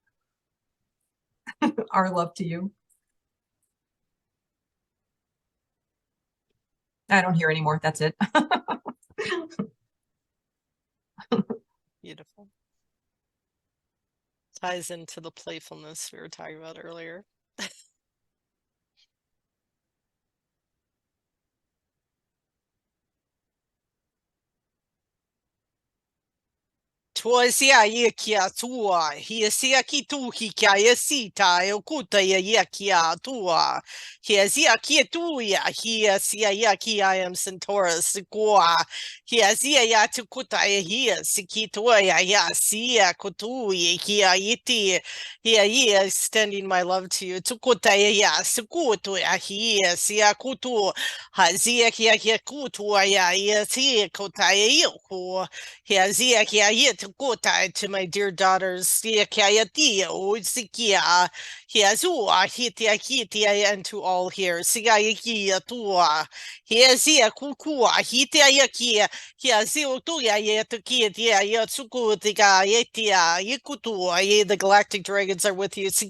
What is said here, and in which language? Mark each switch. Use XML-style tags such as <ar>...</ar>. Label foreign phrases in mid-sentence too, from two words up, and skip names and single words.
<en>Our love to you. I don't hear anymore. That's it. beautiful. Ties into the playfulness we were talking about earlier. Tuasia yekia tua, hiesia ki tu hikia yesita, eukuta yekia tua, hiesia ki tuya, hiesia yaki I am Centaurus, gua, hiesia ya tukuta hia, sikitua ya sia kutuye, hia yiti, hia extending my love to you, tukuta ya sikutu ya hia, sia kutu, hazia kia kutu ya sia kuta yoku. To my dear daughters, and to all here. The galactic dragons are with you.</en>